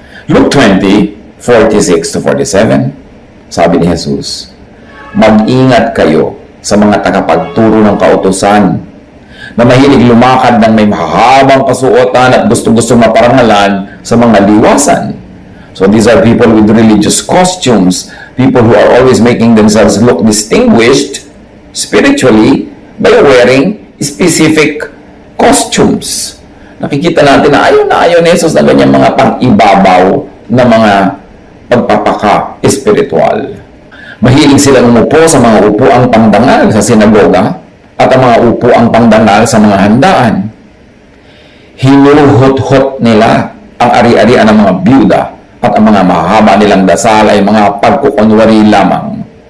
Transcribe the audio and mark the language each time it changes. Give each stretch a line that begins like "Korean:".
Filipino: Luke 20:46-47, sabi ni Jesus, mag-ingat kayo sa mga tagapagturo ng kautusan na mahilig lumakad ng may mahahabang kasuotan at gusto-gusto maparangalan sa mga liwasan.
English: So these are people with religious costumes, people who are always making themselves look distinguished spiritually by wearing specific costumes.
Filipino: Nakikita natin na ayaw ni Jesus na ganyan mga pang-ibabaw na mga pagpapaka-espiritual. Mahilig silang umupo sa mga upuang pangdangal sa sinagoga at ang mga upuang pangdangal sa mga handaan. Hinuhot-hot nila ang ari-arian ng mga byuda at ang mga mahaba nilang dasal ay mga pagkukunwari lamang.